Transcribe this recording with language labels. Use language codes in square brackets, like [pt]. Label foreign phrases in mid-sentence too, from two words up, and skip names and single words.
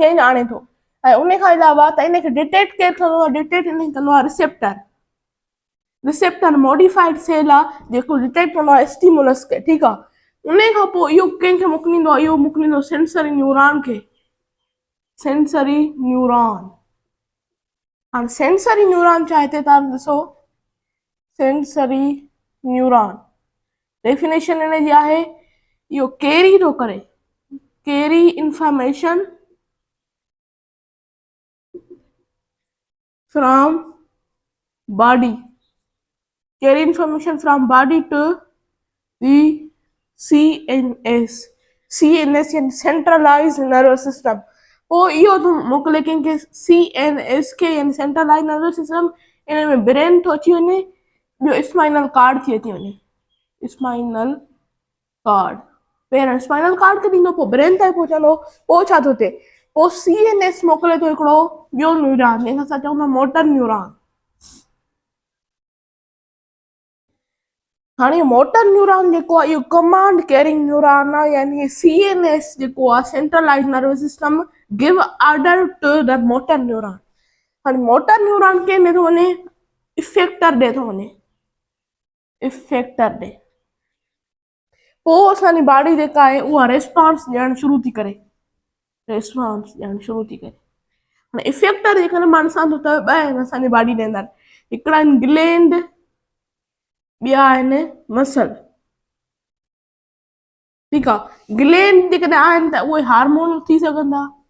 [sd] चेंज आणे थो ऐं उन खां अलावा त इनखे डिटेक्ट केरु कंदो आहे डिटेक्ट इन कंदो आहे [en] receptor receptor modified cell [sd] आहे जेको डिटेक्ट कंदो आहे स्टिमुलस खे ठीकु आहे उन खां पोइ इहो कंहिंखे मोकिलींदो आहे इहो मोकिलींदो [en] sensory neuron [sd] खे [en] sensory neuron [sd] हाणे [en] sensory neuron [sd] छा हिते तव्हां ॾिसो [en] sensory neuron definition [sd] इन जी आहे इहो कैरी थो करे [en] carry information फ्रॉम body carry information from body to the CNS CNS यानी centralized nervous system [sd] पोइ इहो थो मोकिले कंहिंखे CNS खे यानी [en] centralized nervous system [sd] इन में ब्रेन थो अची वञे ॿियो [en] spinal cord [sd] थी अची वञे [en] spinal cord [sd] पहिरियों [en] spinal cord [sd] खे ॾींदो पोइ ब्रेन ताईं पहुचंदो पोइ छा थो थिए पोइ CNS मोकिले थो हिकिड़ो ॿियो न्यूरॉन जंहिंखे असां चऊं था [en] motor neuron [sd] हाणे [en] motor neuron [sd] जेको आहे इहो [en] command carrying neuron [sd] आहे यानी CNS जेको आहे [en] centralize nervous system give order to the motor neuron [sd] हाणे [en] motor neuron [sd] कंहिं में थो वञे इफेक्टर ॾे थो वञे इफेक्टर ॾे पोइ असांजी बॉडी जेका आहे उहा रेस्पॉन्स ॾियणु शुरू थी करे रेस्पॉन्स ॾियणु शुरू थी करे हाणे इफेक्टर जेकॾहिं मां ॾिसां थो त ॿ आहिनि असांजी बॉडी जे अंदरि हिकिड़ा आहिनि ग्लैंड ॿिया आहिनि मसल ठीकु आहे ग्लैंड जेकॾहिं आहिनि त उहे हार्मोन थी सघंदा